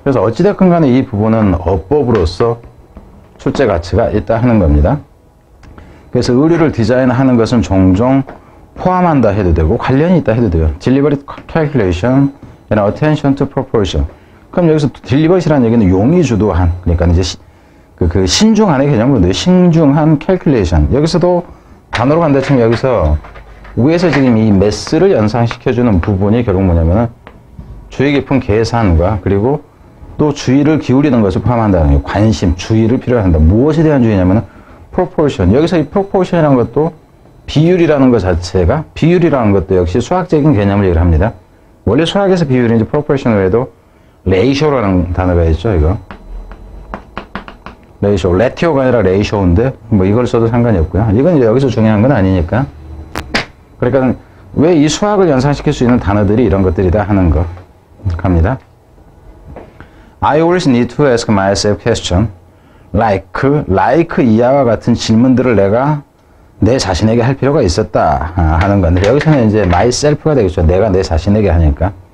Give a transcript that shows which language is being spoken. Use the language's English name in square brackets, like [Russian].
[Korean] 그래서 어찌됐건 간에 이 부분은 어법으로서 출제 가치가 있다 하는 겁니다. 그래서 의류를 디자인하는 것은 종종 포함한다 해도 되고 관련이 있다 해도 돼요. [English] Deliberate calculation and attention to proportion. [Korean] 그럼 여기서 딜리버시라는 얘기는 용이 주도한, 그러니까 이제 그 신중한의 개념으로 돼요. 신중한 캘큘레이션. 여기서도 단어로 간다 치면 여기서 위에서 지금 이 매스를 연상시켜주는 부분이 결국 뭐냐면은 주의 깊은 계산과 그리고 또 주의를 기울이는 것을 포함한다는 거예요. 관심, 주의를 필요로 한다. 무엇에 대한 주의냐면은 proportion. 여기서 이 proportion이라는 것도 비율이라는 것 자체가 비율이라는 것도 역시 수학적인 개념을 얘기를 합니다. 원래 수학에서 비율이 이제 proportion 외에도 레이쇼라는 단어가 있죠, 이거. 레이쇼. 레티오가 아니라 레이쇼인데, 뭐 이걸 써도 상관이 없고요. 이건 이제 여기서 중요한 건 아니니까. 그러니까 왜 이 수학을 연상시킬 수 있는 단어들이 이런 것들이다 하는 거. 갑니다. [English] I always need to ask myself question. [Korean] like 이하와 같은 질문들을 내가 내 자신에게 할 필요가 있었다 하는 건데, 여기서는 이제 myself가 되겠죠. 내가 내 자신에게 하니까.